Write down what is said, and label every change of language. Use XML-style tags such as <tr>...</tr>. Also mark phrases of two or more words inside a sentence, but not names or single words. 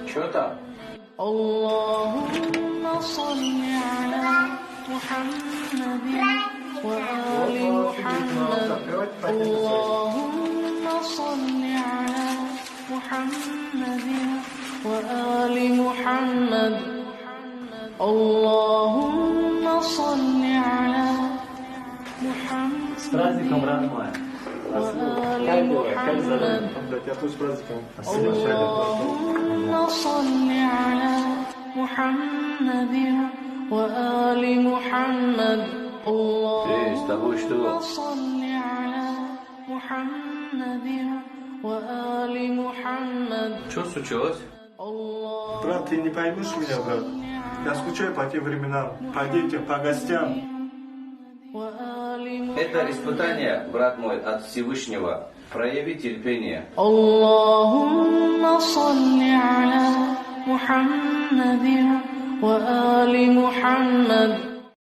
<ar>اللهم صل على محمد وآل محمد اللهم صل على محمد وآل محمد اللهم صل على محمد</ar> <ru>С праздником, брат мой!</ru> <ar>وآل محمد اللهم صل على محمد وآل محمد اللهم صل على محمد وآل محمد.</ar> <ru>Что случилось? Брат, ты не поймешь меня, брат. Я скучаю по тем временам, по детям, по гостям. Это испытание, брат мой, от Всевышнего. Прояви терпение.</ru> <ar>اللهم صل على محمد وآل محمد</ar>